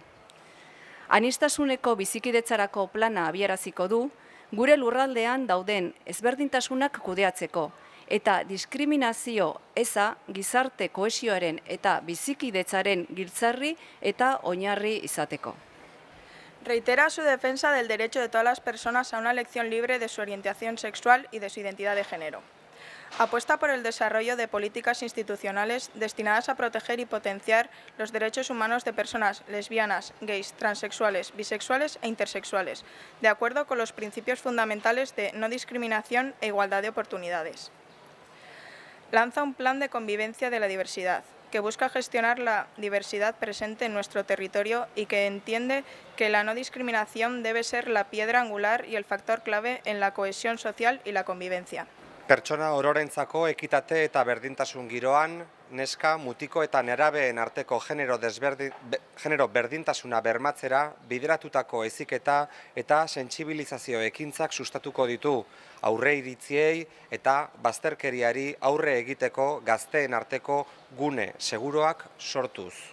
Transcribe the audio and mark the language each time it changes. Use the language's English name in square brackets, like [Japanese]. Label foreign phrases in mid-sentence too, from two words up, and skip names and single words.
[Basque] Aniztasuneko bizikidetzarako plana abiaraziko du, gure lurraldean dauden ezberdintasunak kudeatzeko, eta diskriminazio eza gizarte kohesioaren eta bizikidetzaren giltzarri eta oinarri izateko. [Spanish] Reitera su defensa del derecho de todas las personas a una elección libre de su orientación sexual y de su identidad de género. Apuesta por el desarrollo de políticas institucionales destinadas a proteger y potenciar los derechos humanos de personas lesbianas, gays, transexuales, bisexuales e intersexuales, de acuerdo con los principios fundamentales de no discriminación e igualdad de oportunidades. Lanza un plan de convivencia de la diversidad, que busca gestionar la diversidad presente en nuestro territorio y que entiende que la no discriminación debe ser la piedra angular y el factor clave en la cohesión social y la convivencia. [Basque] Pertsona ororentzako ekitate eta berdintasun giroan, neska, mutiko eta nerabeen arteko genero berdintasuna bermatzera bideratutako heziketa eta sentsibilizazio ekintzak sustatuko ditu aurreiritziei eta bazterkeriari aurre egiteko gazteen arteko gune seguruak sortuz.